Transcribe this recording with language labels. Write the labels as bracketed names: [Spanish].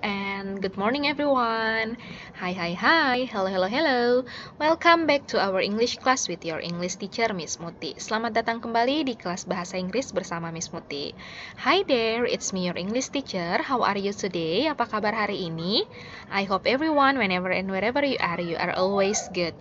[English] And good morning everyone. Hi. Hello. Welcome back to our English class with your English teacher Miss Muti. [Indonesian] Selamat datang kembali di kelas bahasa Inggris bersama Miss Muti. [English] Hi there, it's me your English teacher. How are you today? [Indonesian] Apa kabar hari ini? [English] I hope everyone whenever and wherever you are always good.